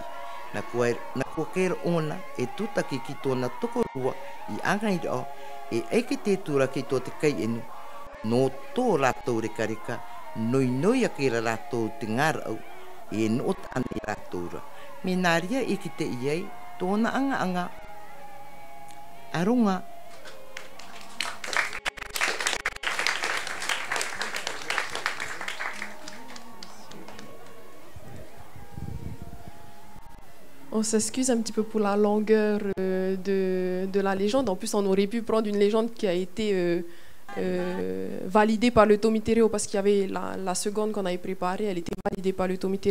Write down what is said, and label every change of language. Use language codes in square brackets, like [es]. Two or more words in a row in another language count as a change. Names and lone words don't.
[rar] Na kua kera ona e tutaki ki tōna toko rua I anga I rao. E eike te tura ki tō te kai inu. No tō rātou reka, noi a kera rātou te ngāra au. E no tāne rātou ra. Me nāria I ki te iei, tōna anga. Aronga. [fr] On s'excuse un petit peu pour la longueur de la légende. En plus, on aurait pu prendre une légende qui a été validée par le Tomitereo parce qu'il y avait la seconde qu'on avait préparée, elle était validée par le Tomitereo.